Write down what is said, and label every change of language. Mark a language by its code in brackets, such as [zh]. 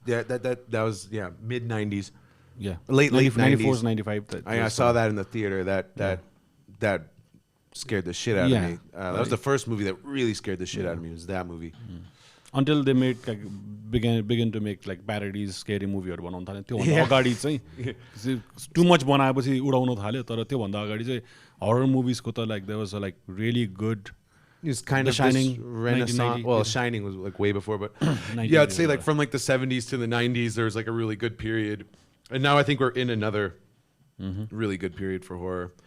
[en] Yeah, that was mid 90s. Yeah, late 94s, 95. I saw that in the theater. That scared the shit out of me. That was the first movie that really scared the shit out of me. Was that movie? Until they made like begin to make like parodies, scary movie हरू [ne] बनाउन थाले. त्यो भन्दा अगाडि चाहिँ [en] too much [ne] बनाएपछि उडाउन थाल्यो. तर त्यो भन्दा अगाडि चाहिँ [en] horror movies को त like there was a like really good. It's kind of Shining, this renaissance. Well, Shining was like way before, but yeah, I'd say like from like the 70s to the 90s, there was like a really good period, and now I think we're in another really good period for horror.